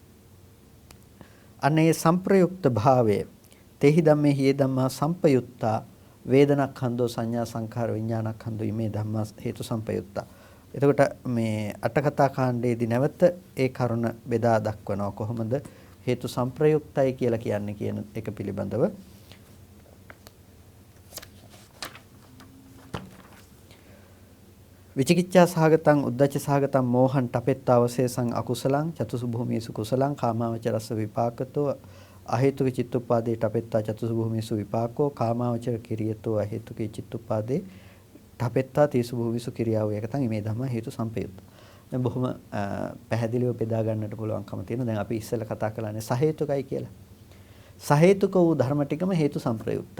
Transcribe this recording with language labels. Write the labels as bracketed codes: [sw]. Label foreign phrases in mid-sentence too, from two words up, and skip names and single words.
[si] අනේ සම්ප්‍රයුක්ත භාවය [pi] තේහි ධම්මේ හේ ධම්මා සම්පයුත්තා වේදනාඛන්‍தோ සංඥා සංඛාර විඥානඛන්‍தோ මේ ධම්මා හේතු සම්පයුත්තා. [si] එතකොට මේ අටකථා කාණ්ඩයේදී නැවත ඒ කරුණ බෙදා දක්වනවා කොහොමද හේතු සම්ප්‍රයුක්තයි කියලා කියන්නේ කියන එක පිළිබඳව. [pi] විචිකිච්ඡා සහගතං උද්ධච්ච සහගතං මෝහං තපෙත්තවශේෂං අකුසලං චතුසු භූමීසු කුසලං කාමාවචරස්ස විපාකතෝ අහේතුක චිත්තුප්පාදේ තපෙත්තා චතුසු භූමීසු විපාකෝ කාමාවචර කිරියතෝ අහේතුක චිත්තුප්පාදේ තපෙත්තා තීසු භූමීසු කිරියාව එකතන් මේ ධම්ම හේතු සම්පයුක්ත. [si] දැන් බොහොම පැහැදිලිව බෙදා ගන්නට පුළුවන්කම තියෙනවා. දැන් අපි ඉස්සෙල්ලා කතා කළානේ සහේතුකයි කියලා. සහේතුක වූ ධර්ම ටිකම හේතු සම්ප්‍රයුක්තයි.